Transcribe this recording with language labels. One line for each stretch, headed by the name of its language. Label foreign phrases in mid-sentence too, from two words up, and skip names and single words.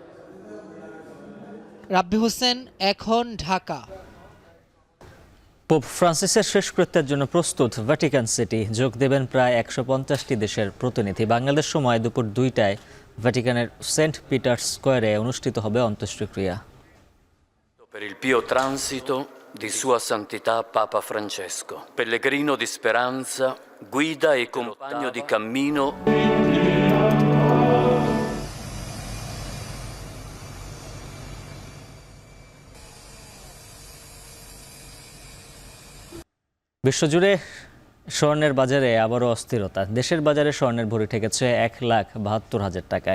Bangla: রাব্বি হোসেন, এখন, ঢাকা। পোপ ফ্রান্সিসের শেষকৃত্যের জন্য প্রস্তুত ভ্যাটিকান সিটি। যোগ দেবেন প্রায় ১৫০টি দেশের প্রতিনিধি। বাংলাদেশ সময় দুপুর ২টায় ভ্যাটিকানের সেন্ট পিটার্স স্কোয়ারে অনুষ্ঠিত হবে অন্ত্যেষ্টিক্রিয়া।
Italian: Per il pio transito di Sua Santità Papa Francesco, pellegrino di speranza, guida e compagno di cammino.
Bangla: বিশ্বজুড়ে স্বর্ণের বাজারে আবারও অস্থিরতা। দেশের বাজারে স্বর্ণের ভরি ঠেকেছে ১,৭২,০০০ টাকায়।